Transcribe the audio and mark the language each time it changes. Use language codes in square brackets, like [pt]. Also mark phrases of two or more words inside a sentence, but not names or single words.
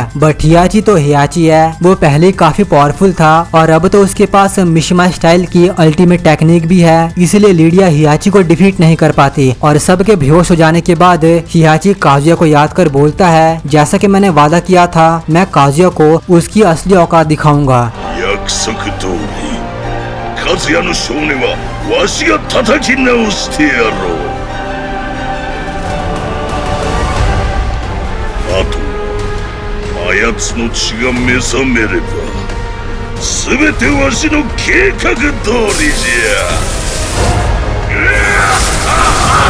[hi] बट हियाची तो हियाची है, वो पहले काफी पावरफुल था और अब तो उसके पास मिशिमा स्टाइल की [en] ultimate technique [hi] भी है, इसलिए लीडिया हियाची को डिफीट नहीं कर पाती। और सबके बेहोश हो जाने के बाद हियाची काजुया को याद कर बोलता है, जैसा कि मैंने वादा किया था मैं काजुया को उसकी असली औकात दिखाऊंगा। [ja] 和也の少年はわしが叩き直してやろう。あとあやつの血が目覚めれば全てわしの計画通りじゃ。